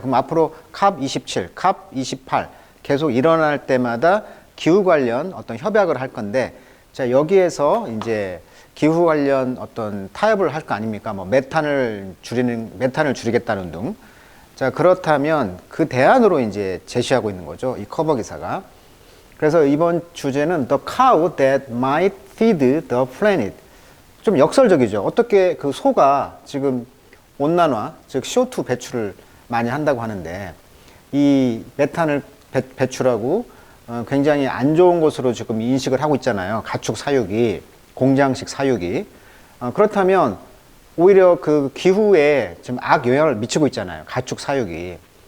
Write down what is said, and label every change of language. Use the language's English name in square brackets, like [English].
[Korean] 그럼 앞으로 캅 27, 캅 28 계속 일어날 때마다 기후 관련 어떤 협약을 할 건데, 자, 여기에서 이제 기후 관련 어떤 타협을 할 거 아닙니까? 뭐 메탄을 줄이겠다는 등. 자, 그렇다면 그 대안으로 이제 제시하고 있는 거죠. 이 커버 기사가. 그래서 이번 주제는 [English] The cow that might feed the planet. [Korean] 좀 역설적이죠. 어떻게 그 소가 지금 온난화, 즉 CO2 배출을 많이 한다고 하는데, 이 메탄을 배출하고 굉장히 안 좋은 것으로 지금 인식을 하고 있잖아요. 가축 사육이, 공장식 사육이. 그렇다면 오히려 그 기후에 지금 악영향을 미치고 있잖아요. 가축 사육이.